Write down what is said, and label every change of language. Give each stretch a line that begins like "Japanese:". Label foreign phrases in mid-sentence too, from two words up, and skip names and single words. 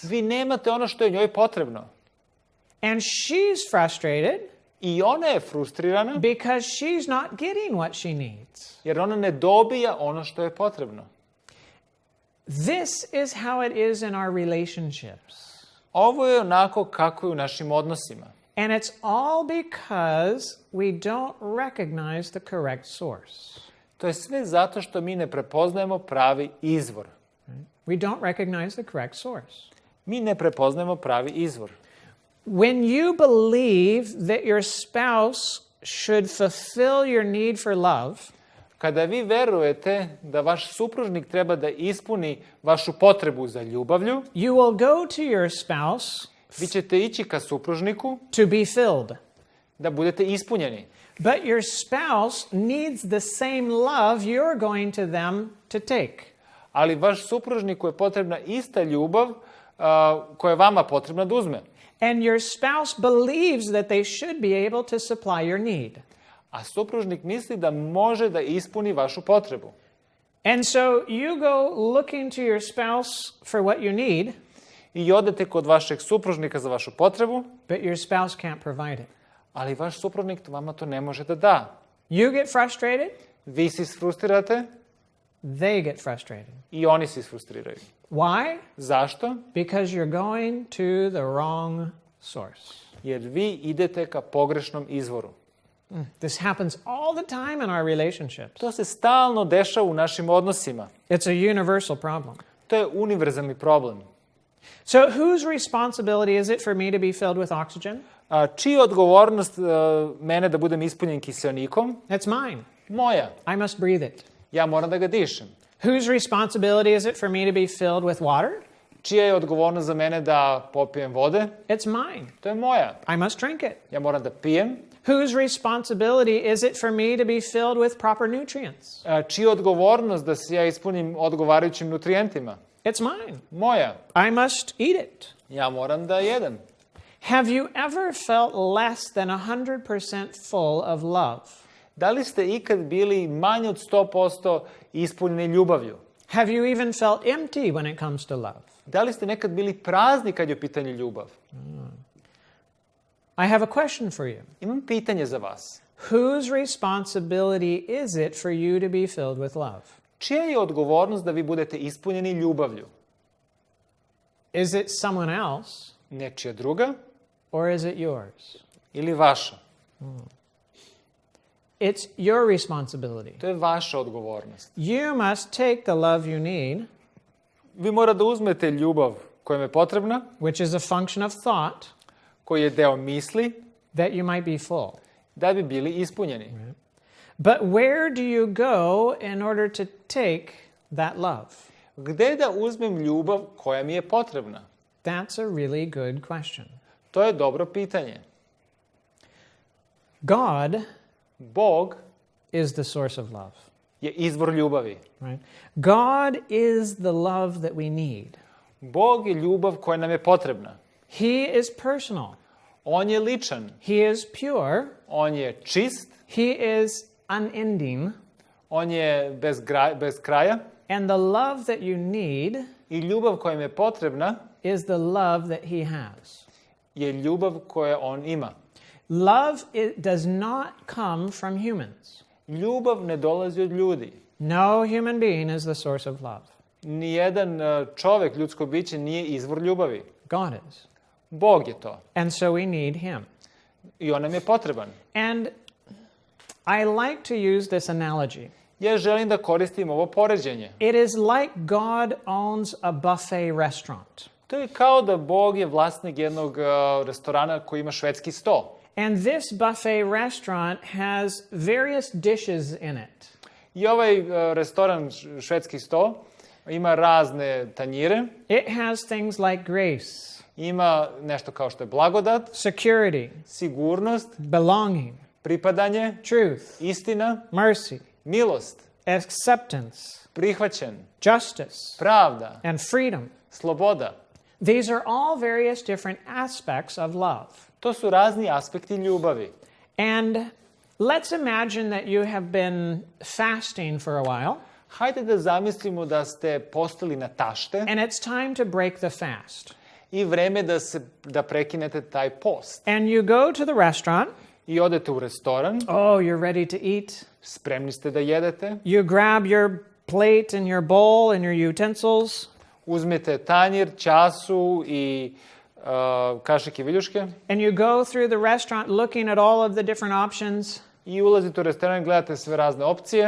Serbian: Vi nemate ono što je njoj potrebno.
English: And she's frustrated.
Serbian: I ona je frustrirana.
English: Because she's not getting what she needs.
Serbian: Jer ona ne dobija ono što je potrebno.
English: This is how it is in our relationships.
Serbian: Ovo je onako kako je u našim odnosima.
English: And it's all because we don't recognize the correct source.
Serbian: To je sve zato što mi ne prepoznajemo pravi izvor.
English: We don't recognize the correct source.
Serbian: Mi ne prepoznajemo pravi izvor.
English: When you believe that your spouse should fulfill your need for love,
Serbian: kada vi verujete da vaš supružnik treba da ispuni vašu potrebu za ljubavlju,
English: you will go to your spouse
Serbian: vi ćete ići ka supružniku
English: to be filled.
Serbian: da budete ispunjeni.
English: But your spouse needs the same love you're going to them to take.
Serbian: Ali vaš supružniku je potrebna ista ljubav koja je vama potrebna da uzme.
English: And your spouse believes that they should be able to supply your need.
Serbian: A supružnik misli da može da ispuni vašu potrebu.
English: And so you go looking to your spouse for what you need.
Serbian: I odete kod vašeg supružnika za vašu potrebu.
English: But your spouse can't provide it.
Serbian: Ali vaš supružnik vama to ne može da da.
English: You get frustrated.
Serbian: Vi se isfrustrirate.
English: They get frustrated.
Serbian: I oni se isfrustriraju.
English: Why?
Serbian: Zašto?
English: Because you're going to the wrong source.
Serbian: Jer vi idete ka pogrešnom izvoru.
English: This happens all the time in our relationships.
Serbian: To se stalno dešava u našim odnosima.
English: It's a universal problem.
Serbian: To je univerzalni problem.
English: So whose responsibility is it for me to be filled with oxygen?
Serbian: Čija je odgovornost mene da budem ispunjen kiseonikom?
English: It's mine.
Serbian: Moja.
English: I must breathe it.
Serbian: Ja moram da ga dišem.
English: Whose responsibility is it for me to be filled with water?
Serbian: Čija je odgovornost za mene da popijem vode?
English: It's mine.
Serbian: To je moja.
English: I must drink it.
Serbian: Ja moram da pijem.
English: Whose responsibility is it for me to be filled with proper nutrients?
Serbian: Čija je odgovornost da se ja ispunim odgovarajućim nutrijentima?
English: It's mine.
Serbian: Moja.
English: I must eat it.
Serbian: Ja moram da jedem.
English: Have you ever felt less than 100% full of love?
Serbian: Da li ste ikad bili manje od 100% ispunjeni ljubavlju?
English: Have you even felt empty when it comes to love?
Serbian: Da li ste nekad bili prazni kad je u pitanju ljubav?
English: I have a question for you.
Serbian: Imam pitanje za vas.
English: Whose responsibility is it for you to be filled with love?
Serbian: Čija je odgovornost da vi budete ispunjeni ljubavlju?
English: Is it someone else
Serbian: Nečija druga
English: or is it yours?
Serbian: ili vaša?
English: It's your responsibility.
Serbian: To je vaša odgovornost.
English: You must take the love you need,
Serbian: Vi morate da uzmete ljubav koja vam je potrebna,
English: which is a function of thought,
Serbian: koji je deo misli,
English: that you might be full.
Serbian: da bi bili ispunjeni.
English: But where do you go in order to take that love?
Serbian: Gde da uzmem ljubav koja mi je potrebna?
English: That's a really good question.
Serbian: To je dobro pitanje.
English: God
Serbian: Bog
English: is the source of love,
Serbian: je izvor ljubavi.
English: right? God is the love that we need.
Serbian: Bog je ljubav koja nam je potrebna.
English: He is personal.
Serbian: On je ličan.
English: He is pure.
Serbian: On je čist.
English: He is unending.
Serbian: On je bez kraja.
English: And the love that you need
Serbian: I ljubav koja nam je potrebna
English: is the love that he has.
Serbian: je ljubav koju on ima.
English: Love does not come from humans.
Serbian: Ljubav ne dolazi od ljudi.
English: No human being is the source of love.
Serbian: Nijedan čovek, ljudsko biće, nije izvor ljubavi.
English: God is.
Serbian: Bog je to.
English: And so we need him.
Serbian: I on nam je potreban.
English: And I like to use this analogy.
Serbian: Ja želim da koristim ovo poređenje.
English: It is like God owns a buffet restaurant.
Serbian: To je kao da Bog je vlasnik jednog restorana koji ima švedski sto.
English: And this buffet restaurant has various dishes in it.
Serbian: I ovaj restoran švedski sto ima razne tanjire.
English: It has things like grace,
Serbian: Ima nešto kao što je blagodat,
English: security,
Serbian: sigurnost,
English: belonging,
Serbian: pripadanje,
English: truth,
Serbian: istina,
English: mercy,
Serbian: milost,
English: acceptance,
Serbian: prihvaćen,
English: justice,
Serbian: pravda,
English: and freedom.
Serbian: sloboda.
English: These are all various different aspects of love.
Serbian: To su razni aspekti ljubavi.
English: And let's imagine that you have been fasting for a while,
Serbian: Hajde da zamislimo da ste postali na tašte
English: and it's time to break the fast.
Serbian: i vreme da prekinete taj post.
English: And you go to the restaurant.
Serbian: I odete u restoran,
English: Oh, you're ready to eat.
Serbian: spremni ste da jedete,
English: You grab your plate and your bowl and your utensils,
Serbian: uzmete tanjir, času i kašik i viljuške
English: and you go through the restaurant looking at all of the different options.
Serbian: i ulazite u restoran i gledate sve razne opcije.